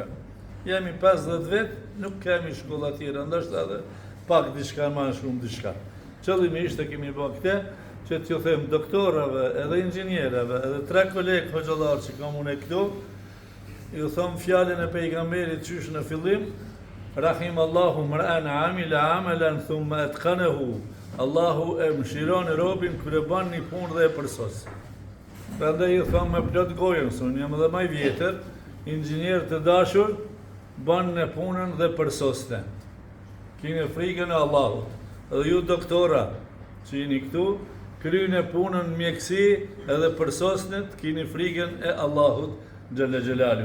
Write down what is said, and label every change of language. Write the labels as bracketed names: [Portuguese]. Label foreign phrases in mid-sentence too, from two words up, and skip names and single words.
[Albanian] Jemi 50 vet, nuk kemi shkolla tjera, ndoshta edhe pak diçka më shumë diçka. Qëllimisht e kemi bërë këtë, që t'ju them doktorave edhe inxhinierave, edhe 3 kolegë hoxhallar që kam unë këtu, ju thom fjalën e pejgamberit qysh në fillim, [Arabic] رحم الله امرأ عمل عملا ثم أتقنه. [Albanian] Allahu e mëshiron robin kur e bën një punë dhe e përsos. Prandaj ju thom me plot gojën, se unë jam edhe më i vjetër, inxhinier të dashur, bën në punën dhe përsoste. Kini frikën e Allahut. Edhe ju doktora që jeni këtu, kryeni punën mjeksi edhe përsosnet, kini frikën e Allahut [Arabic] جل جلاله.